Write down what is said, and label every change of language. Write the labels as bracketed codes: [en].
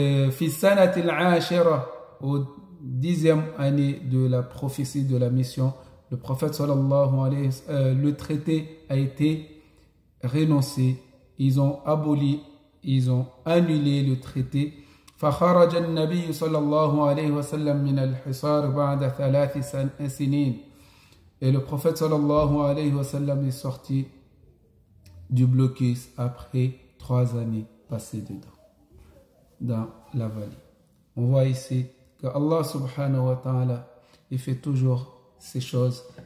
[ar] في السنة العاشرة, [fr] au 10e année de la prophétie de la mission, le prophète sallallahu alayhi wa sallam, le traité a été renoncé. Ils ont aboli, ils ont annulé le traité. [ar] فخرج النبي صلى الله عليه وسلم من الحصار بعد 3 سنين. [fr] Et le prophète sallallahu alayhi wa sallam est sorti du blocus après 3 années passées dedans, dans la vallée. On voit ici que Allah subhanahu wa ta'ala, il fait toujours ces choses.